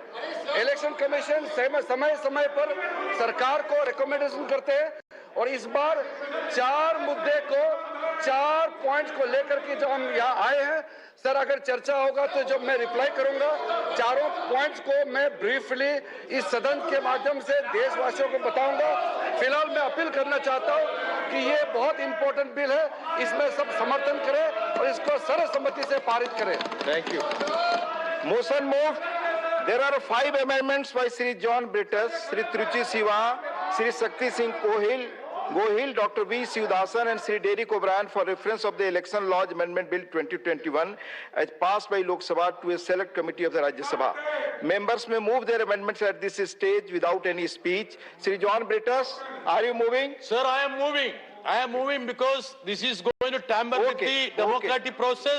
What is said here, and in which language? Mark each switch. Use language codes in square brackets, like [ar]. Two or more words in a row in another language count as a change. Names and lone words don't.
[en] Election Commission [hi] समय समय पर सरकार को रिकमेंडेशन करते हैं और इस बार 4 मुद्दे को 4 पॉइंट्स को लेकर के जो हम यहाँ आए हैं सर, अगर चर्चा होगा तो जब मैं रिप्लाई करूंगा 4 पॉइंट्स को मैं ब्रीफली इस सदन के माध्यम से देशवासियों को बताऊंगा। फिलहाल मैं अपील करना चाहता हूं कि ये बहुत [en] important bill [hi] है, इसमें सब समर्थन करें और इसको सर्वसम्मति से पारित करें। [en] Thank you. Motion move. There are 5 amendments by Shri John Britus, Shri Truchi Siva, Shri Shakti Singh Gohil, Dr. V. Sivdasan and Shri Derek O'Brien for reference of the Election Laws Amendment Bill 2021 as passed by Lok Sabha to a select committee of the Rajya Sabha. Members may move their amendments at this stage without any speech. Shri John Britus, are you moving? Sir, I am moving. I am moving because this is going to tamper with the democratic process.